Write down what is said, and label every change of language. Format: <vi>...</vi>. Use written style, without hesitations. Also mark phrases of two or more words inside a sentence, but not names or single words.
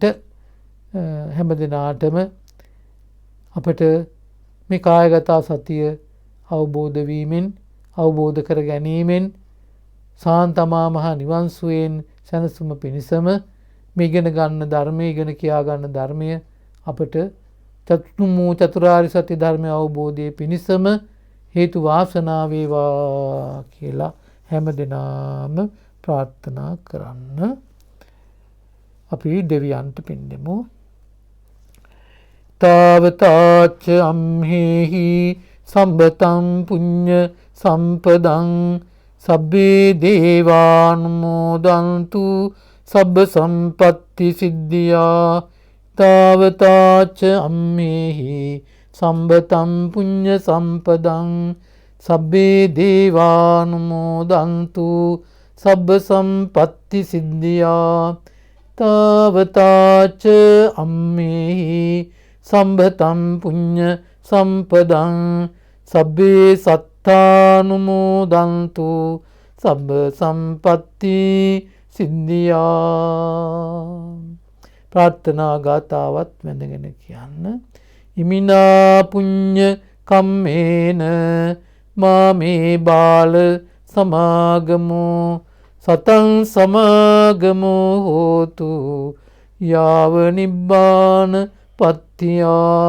<si>හැම දිනාටම අපට මේ කායගත සතිය අවබෝධ වීමෙන් අවබෝධ කර ගැනීමෙන් සාන්තමා මහ නිවන් සුවයෙන් සැනසුම පිණිසම මේ ඉගෙන ගන්න ධර්මයේ ඉගෙන කියා ගන්න ධර්මය අපට චතුරාර්ය සත්‍ය ධර්මය අවබෝධයේ පිණිසම හේතු වාසනා වේවා කියලා හැම දිනම ප්‍රාර්ථනා කරන්න. අපි දෙවියන්ට පින් දෙමු.</si> <pi>තාවතාච අම්හෙහි සම්බතං පුඤ්ඤ සම්පදං සබ්බේ දේවානුමෝදන්තු සබ්බ සම්පත්ති සිද්ධියා. තාවතාච අම්හෙහි සම්බතං පුඤ්ඤ සම්පදං සබ්බේ දේවානුමෝදන්තු සබ්බ සම්පත්ති සිද්ධියා. තාවතාච අම්මේහි සම්බතං පුඤ්ඤ සම්පදං සබ්බේ සත්තානුමෝදන්තු සබ්බ සම්පත්ති සිද්ධියා.</pi> <si>ප්‍රාර්ථනා ගාතාවත් වැඳගෙන කියන්න.</si> <pi>ඉමිනා පුඤ්ඤ කම්මේන මාමේ බාල සමාගමෝ සතං සමාගමෝ හෝතු යාව නිබ්බාන පත්තියා.</pi>